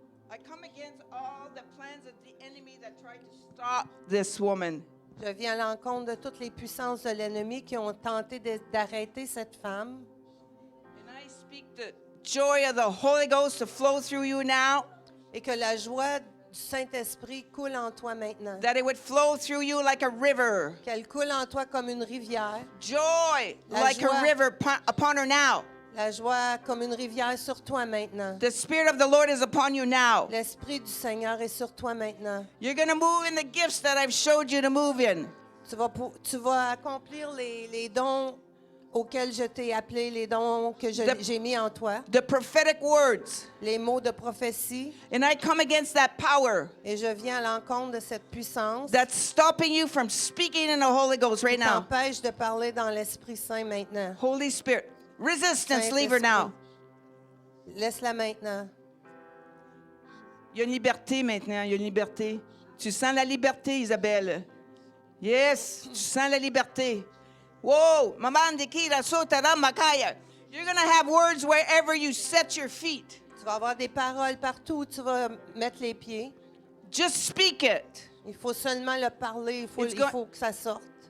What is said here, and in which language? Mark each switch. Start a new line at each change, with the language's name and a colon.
English: I come against all the plans of the enemy that tried to stop this woman.
French: Je viens à l'encontre de toutes les puissances de l'ennemi qui ont tenté d'arrêter cette femme.
English: And I speak the joy of the Holy Ghost to flow through you now.
French: Et que la joie du Saint-Esprit coule en toi maintenant.
English: That it would flow through you like a river.
French: Qu'elle coule en toi comme une rivière.
English: Joy
French: La
English: like
French: joie.
English: a river upon her now.
French: La joie comme une rivière sur toi maintenant.
English: The Spirit of the Lord is upon you now.
French: L'Esprit du Seigneur est sur toi maintenant.
English: You're going to move in the gifts that I've showed you to move in.
French: Tu vas accomplir les dons auxquels je t'ai appelé, les dons que j'ai mis en toi,
English: The prophetic words.
French: les mots de prophétie.
English: And I come against that power
French: Et je viens à l'encontre de cette puissance
English: that's stopping you from speaking in the Holy Ghost right
French: qui
English: now.
French: t'empêche de parler dans l'Esprit Saint maintenant.
English: Holy Spirit. Resistance, leave her now.
French: Laisse-la maintenant. Il y a une liberté maintenant, il y a une liberté. Tu sens la liberté, Isabelle. Yes, tu sens la liberté. Whoa, maman de kira sotara makaya.
English: You're going to have words wherever you set your feet.
French: Tu vas avoir des paroles partout où tu vas mettre les pieds.
English: Just speak it.
French: Il faut seulement le parler, il faut que ça sorte.